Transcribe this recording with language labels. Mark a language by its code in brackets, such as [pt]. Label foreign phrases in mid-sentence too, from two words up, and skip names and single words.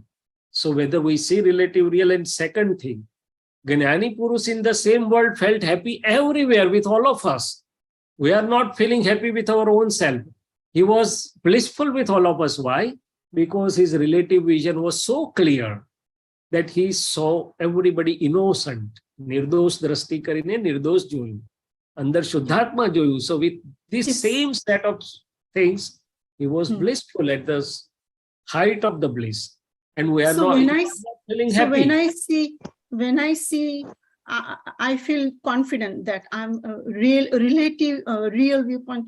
[en] So whether we see relative, real, and second thing, [gu] જ્ઞાની પુરુષ [en] in the same world felt happy everywhere with all of us. We are not feeling happy with our own self. He was blissful with all of us. Why? Because his relative vision was so clear that he saw everybody innocent. [gu] નિર્દોષ દ્રષ્ટિ કરીને, નિર્દોષ જોયું. અંદર શુદ્ધાત્મા જોયું. [en] So with this same set of things, he was blissful at the height of the bliss. And we are not feeling happy. When I see, I feel confident that I'm a real viewpoint.